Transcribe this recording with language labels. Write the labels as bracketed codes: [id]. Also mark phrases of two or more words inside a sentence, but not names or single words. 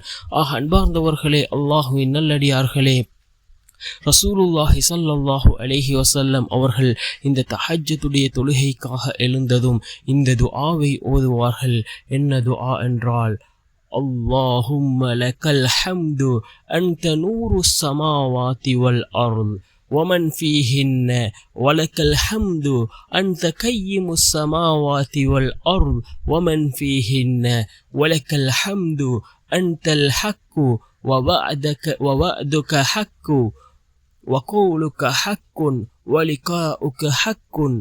[ta] அன்பார்ந்தவர்களே, அல்லாஹ்வின் நல்லடியார்களே, [ar] رسول الله صلى الله عليه وسلم [ta] அவர்கள் இந்த தஹஜ்ஜுடைய தொழுகைக்காக எழுந்ததும் இந்த துஆவை ஓதுவார்கள். என்ன துஆ என்றால், [ar] اللهم لك الحمد أنت نور السماوات والأرض ومن فيهن ولك الحمد أنت قيم السماوات والأرض ومن فيهن ولك الحمد أنت الحق ووعدك حق وقولك حق ولقاؤك حق